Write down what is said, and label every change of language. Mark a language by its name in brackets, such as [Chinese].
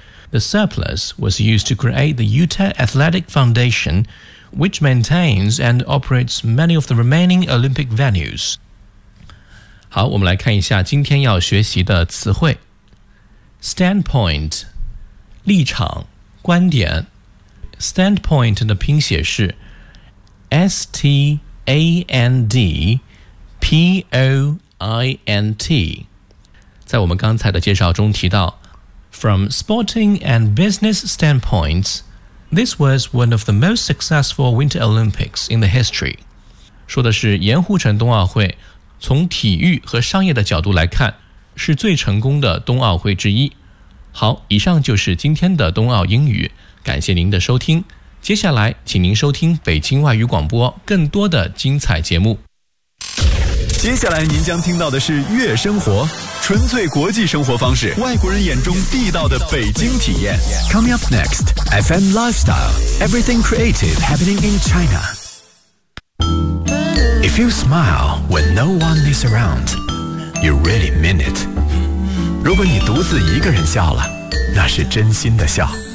[English] The surplus was used to create the Utah Athletic Foundation, which maintains and operates many of the remaining Olympic venues. [Chinese] 好，我们来看一下今天要学习的词汇。 Standpoint, 立场。观点 ，standpoint 的拼写是 standpoint。在我们刚才的介绍中提到 [English] ，from sporting and business standpoints, this was one of the most successful Winter Olympics in the history。 [Chinese] 说的是盐湖城冬奥会，从体育和商业的角度来看，是最成功的冬奥会之一。好，以上就是今天的冬奥英语，感谢您的收听。接下来，请您收听北京外语广播更多的精彩节目。接下来您将听到的是《悦生活》，纯粹国际生活方式，外国人眼中地道的北京体验。 [English] Coming up next, FM Lifestyle, Everything Creative Happening in China. If you smile when no one is around, you really mean it. [Chinese] 如果你独自一个人笑了，那是真心的笑。